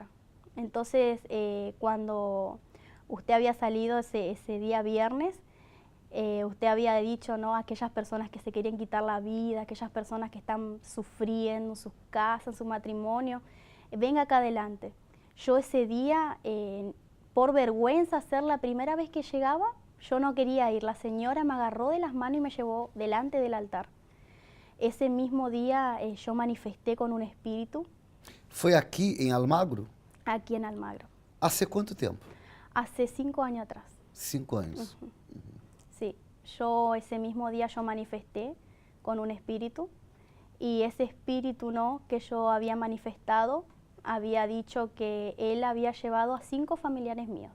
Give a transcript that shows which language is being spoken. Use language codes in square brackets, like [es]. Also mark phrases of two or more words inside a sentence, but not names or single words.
[es] Entonces, cuando usted había salido ese día viernes, usted había dicho, ¿no?, a aquellas personas que se querían quitar la vida, aquellas personas que están sufriendo en sus casas, en su matrimonio, venga acá adelante. Yo ese día, por vergüenza, ser la primera vez que llegaba, yo no quería ir. La señora me agarró de las manos y me llevó delante del altar. Ese mismo día yo manifesté con un espíritu. [pt] Foi aqui em Almagro? [es] Aquí en Almagro. [pt] Hace quanto tempo? [es] Hace 5 años atrás. [pt] 5 anos. [es] Sí, yo ese mismo día yo manifesté con un espíritu y ese espíritu, ¿no?, que yo había manifestado había dicho que él había llevado a 5 familiares míos.